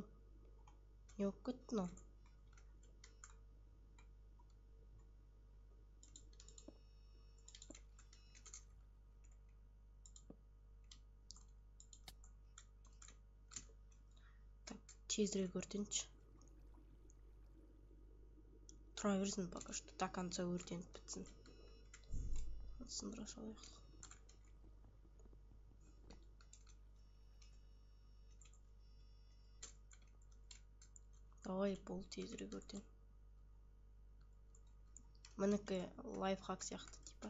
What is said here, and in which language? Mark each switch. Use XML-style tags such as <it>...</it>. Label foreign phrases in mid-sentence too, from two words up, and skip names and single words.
<kk>Не болып кетті мынау. Так, тезірек өртенші. Тұра берсін</kk> <ru>пока что. До конца</ru> <kk>өртеніп бітсін. Сындыра салайық. Давай, бол тезірек өртен. Мінікі лайфхак сияқты типа.</kk>